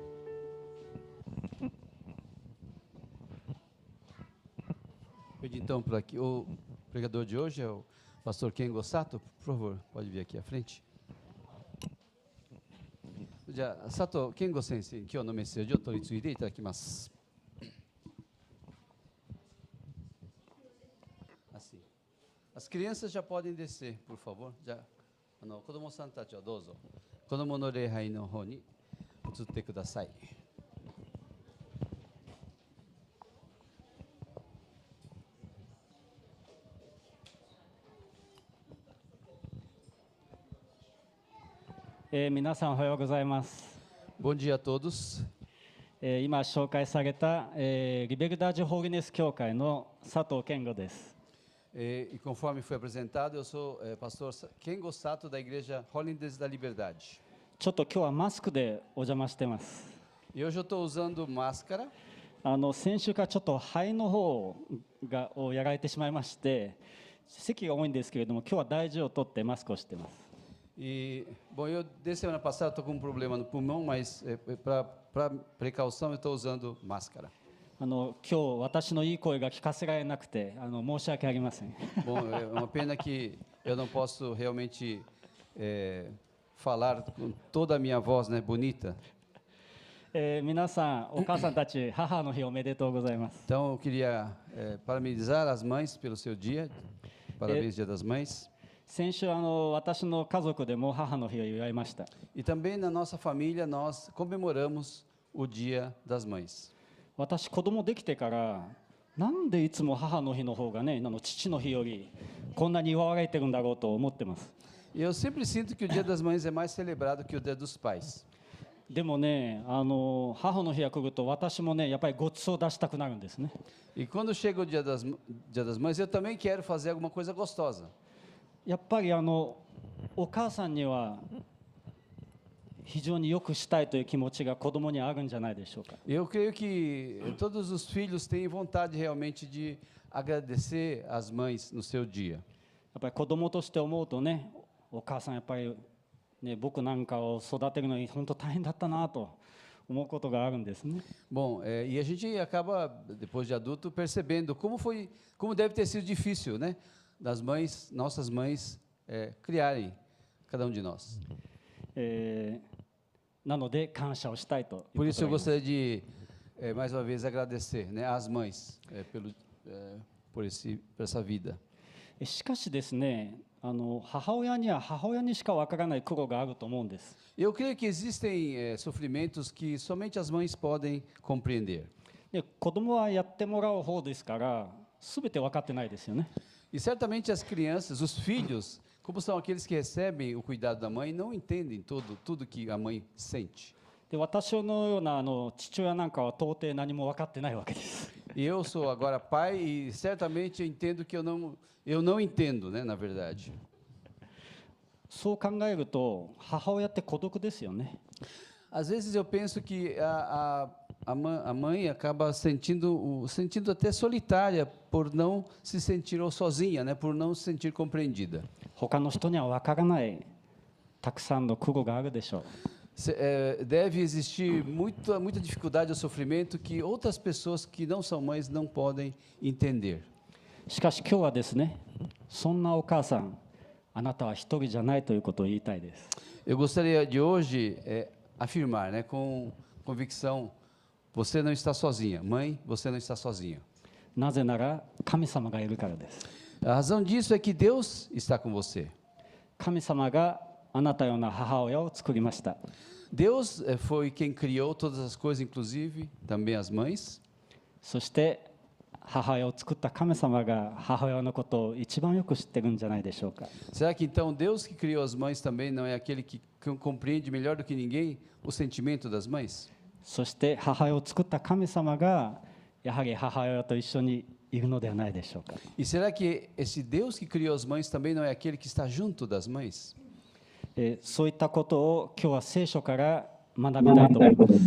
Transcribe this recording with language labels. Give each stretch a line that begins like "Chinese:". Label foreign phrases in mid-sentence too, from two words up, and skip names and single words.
Portuguese: Pedi então para que o pregador de hoje é o pastor Kengo Sato, por favor, pode vir aqui à frente. Já, Sato Kengo Sensei, que é o nome seu, eu estou
Japanese: いついで いただきます.
Portuguese: Assim. As crianças já podem descer, por favor. Já,
Japanese: 子供さんたち、どうぞ. 子供の礼拝の方に移ってください. 皆さん、おはようございます.
Portuguese: Bom dia a todos.
Japanese: 今紹介された、リベルダージホーリネス教会の佐藤健吾です。
Portuguese: E conforme foi apresentado, eu sou pastor Kengo Sato da Igreja Holiness da Liberdade.
Japanese: ちょっと今日はマスクでお邪魔してます。
Portuguese: E hoje eu estou usando máscara.
Japanese: 先週からちょっと肺の方をやられてしまいまして、咳が多いんですけれども、今日は大事を取ってマスクをしています。
Portuguese: E, bom, eu desde semana passada estou com um problema no pulmão, mas para precaução eu estou usando máscara.
Japanese: 今日私のいい声が聞かせられなくて申し訳ありません。
Portuguese: Bom, é uma pena que eu não posso realmente falar com toda a minha voz, né, bonita.
Japanese: 皆さん、お母さんたち、母の日おめでとうございます。
Portuguese: Então eu queria parabenizar as mães pelo seu dia. Parabéns, Dia das Mães.
Japanese: 先週私の家族でも母の日を祝いました。
Portuguese: E também na nossa família nós comemoramos o Dia das Mães.
Japanese: 私子供できてからなんでいつも母の日の方がね、父の日よりこんなに祝われてるんだろうと思ってます。
Portuguese: E eu sempre sinto que o Dia das Mães é mais celebrado que o Dia dos Pais.
Japanese: でもね、母の日が来ると私もね、やっぱりごちそう出したくなるんですね。
Portuguese: E quando chega o Dia das Mães, eu também quero fazer alguma coisa gostosa.
Japanese: やっぱりお母さんには非常によくしたいという気持ちが子供にあるんじゃないでしょうか。
Portuguese: Eu creio que todos os filhos têm vontade realmente de agradecer as mães no seu dia.
Japanese: やっぱり子供として思うとね、お母さんやっぱりね、僕なんかを育てるのに本当大変だったなと思うことがあるんですね。
Portuguese: Bom, e a gente acaba depois de adulto percebendo como deve ter sido difícil, né, das mães, nossas mães criarem cada um de nós.
Japanese: なので感謝をしたいということ
Portuguese: Por isso eu
Japanese: があります
Portuguese: gostaria de mais uma vez agradecer, né, às mães por essa vida.
Japanese: しかしですね、母親には母親にしかわからない苦労があると思うんです。
Portuguese: Eu creio que existem sofrimentos que somente as mães podem compreender.
Japanese: で、子供はやってもらう方ですから、すべて分かってないですよね。
Portuguese: E certamente as crianças, os filhos, como são aqueles que recebem o cuidado da mãe, não entendem tudo que a mãe sente.
Japanese: で、私のような父親なんかは到底何も分かってないわけです。
Portuguese: E eu sou agora pai e certamente eu entendo que eu não entendo, né, na verdade.
Japanese: そう考えると母親って孤独ですよね。
Portuguese: Às vezes eu penso que a mãe acaba sentindo até solitária por não se sentir ou sozinha, né, por não se sentir compreendida.
Japanese: 他の人には分からないたくさんの苦労があるでしょう。
Portuguese: Deve existir muita dificuldade ou sofrimento que outras pessoas que não são mães não podem entender.
Japanese: しかし今日はですね、そんなお母さん、あなたは一人じゃないということを言いたいです。
Portuguese: Eu gostaria de hoje afirmar, né, com convicção, você não está sozinha. Mãe, você não está sozinha.
Japanese: なぜなら神様がいるからです。
Portuguese: A razão disso é que Deus está com você.
Japanese: 神様があなたような母親を作りました。
Portuguese: Deus foi quem criou todas as coisas, inclusive também as mães.
Japanese: そして母親を作った神様が母親のことを一番よく知ってるんじゃないでしょうか。
Portuguese: Será que então Deus que criou as mães também não é aquele que compreende melhor do que ninguém o sentimento das mães?
Japanese: そして母親を作った神様がやはり母親と一緒にいるのではないでしょうか。
Portuguese: E será que esse Deus que criou as mães também não é aquele que está junto das mães?
Japanese: そういったことを今日は聖書から学びたいと思います。